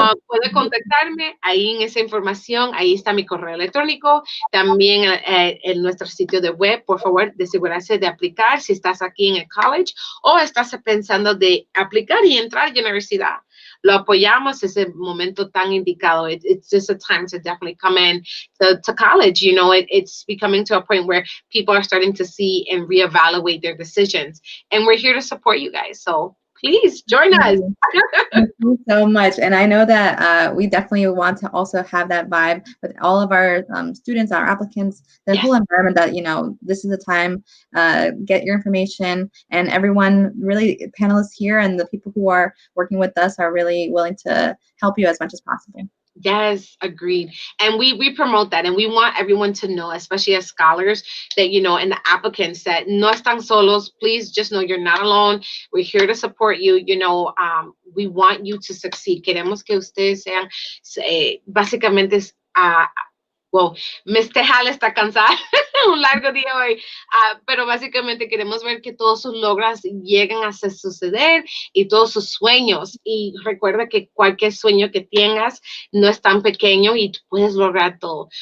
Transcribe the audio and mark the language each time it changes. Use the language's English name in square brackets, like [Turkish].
[Spanish] Puede contactarme ahí en esa información, ahí está mi correo electrónico, también en nuestro sitio de web. Por favor, de asegurarse de aplicar si estás aquí en el college o estás pensando de aplicar y entrar a la universidad. Lo apoyamos, es el momento tan indicado. [English] It's just a time to definitely come in to college. You know, it's becoming to a point where people are starting to see and reevaluate their decisions. And we're here to support you guys. So please join us. Thank you so much. And I know that we definitely want to also have that vibe with all of our students, our applicants, the whole environment that, you know, this is the time, get your information, and everyone, really, panelists here and the people who are working with us are really willing to help you as much as possible. Yes, agreed. And we promote that, and we want everyone to know, especially as scholars, that, you know, and the applicants, that [Spanish] no están solos. [English] Please just know you're not alone. We're here to support you. You know, we want you to succeed. [Spanish] Queremos que ustedes sean, básicamente, well, Miss Tejal está cansada, un largo día hoy, pero básicamente queremos ver que todos sus logros lleguen a suceder y todos sus sueños. Y recuerda que cualquier sueño que tengas no es tan pequeño y tú puedes lograr todo.